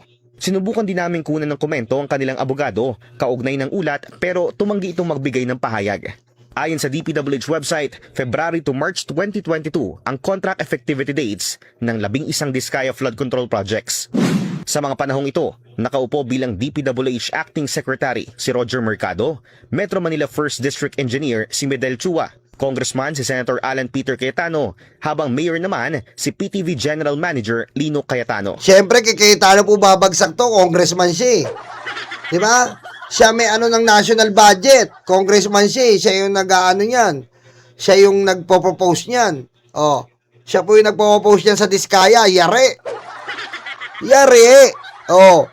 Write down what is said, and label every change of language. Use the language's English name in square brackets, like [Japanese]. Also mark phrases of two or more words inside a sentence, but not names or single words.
[Filipino] Sinubukan din namin kunan ng komento ang kanilang abogado, kaugnay ng ulat pero tumanggi itong magbigay ng pahayag. Ayon sa DPWH website, [English] February to March [Filipino] 2022 ang [English] contract effectivity dates [Filipino] ng 11 Diskaya flood control projects. Sa mga panahong ito, nakaupo bilang DPWH Acting Secretary si Roger Mercado, Metro Manila 1st District Engineer si Medel Chua, Congressman si Senator Alan Peter Cayetano, habang Mayor naman si PTV General Manager Lino Cayetano. Siyempre, kay Cayetano po babagsak to, congressman siya. Di ba? Siya may ano ng national budget. Congressman siya. Siya yung nag-ano niyan. Siya yung nagpo-propose niyan. Oh. Siya po yung nagpo-propose niyan sa Diskaya. Yari. Yari. Oh.